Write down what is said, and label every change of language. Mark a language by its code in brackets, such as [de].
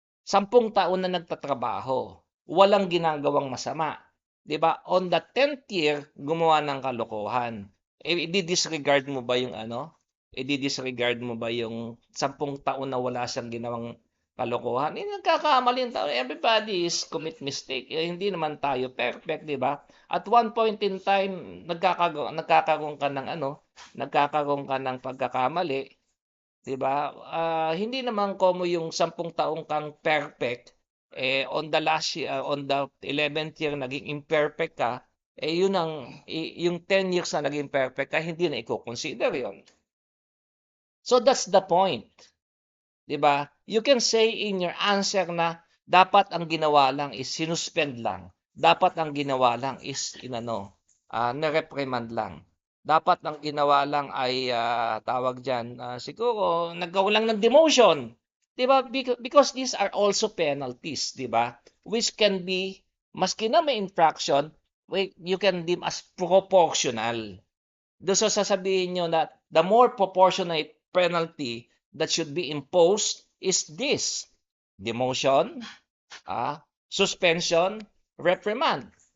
[tl] 10 taon na nagtatrabaho, walang ginagawang masama. 'Di ba? [en] On the 10th year, [tl] gumawa ng kalokohan. I-disregard mo ba yung ano? I-disregard mo ba yung 10 taon na wala siyang ginawang kalokohan? Nagkakamali yung tao. [en] Everybody is commit mistake. [tl] Hindi naman tayo perfect, 'di ba? At one point in time, nagkakaroon ka ng ano, nagkakaroon ka ng pagkakamali. 'Di ba? Hindi naman komo yung 10 taong kang perfect, [en] on the last year, on the 11th year [tl] naging imperfect ka, yun ang yung 10 years na naging perfect ka, hindi na i-consider yun. [en] So that's the point, 'di ba? You can say in your answer na [tl] dapat ang ginawa lang is sinuspend lang. Dapat ang ginawa lang is inano, na-reprimand lang. Dapat ang ginawa lang ay tawag diyan, siguro nagkaroon lang ng demotion. 'Di ba? [en] Because these are also penalties, 'di ba? Which can be [tl] maski na may [en] infraction, you can deem as proportional. [tl] Doon sa sasabihin nyo na [en] the more proportionate penalty that should be imposed is this: demotion, suspension, reprimand.